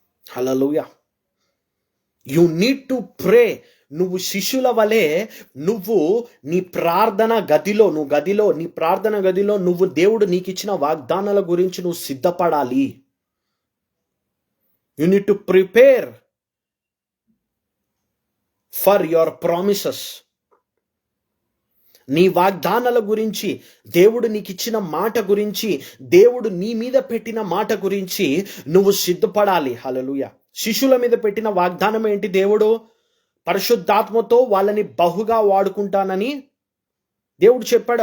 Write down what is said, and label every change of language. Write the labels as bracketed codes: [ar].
[en] Hallelujah. You need to pray. [te] నువ్వు శిష్యుల వలె నువ్వు నీ ప్రార్థన గదిలో నువ్వు దేవుడు నీకు ఇచ్చిన వాగ్దానాల గురించి నువ్వు సిద్ధపడాలి. [en] You need to prepare for your promises. [te] నీ వాగ్దానాల గురించి, దేవుడు నీకు ఇచ్చిన మాట గురించి, దేవుడు నీ మీద పెట్టిన మాట గురించి నువ్వు సిద్ధపడాలి. హల్లెలూయా. శిష్యుల మీద పెట్టిన వాగ్దానం ఏంటి? దేవుడు పరిశుద్ధాత్మతో వాళ్ళని బహుగా వాడుకుంటానని దేవుడు చెప్పాడు.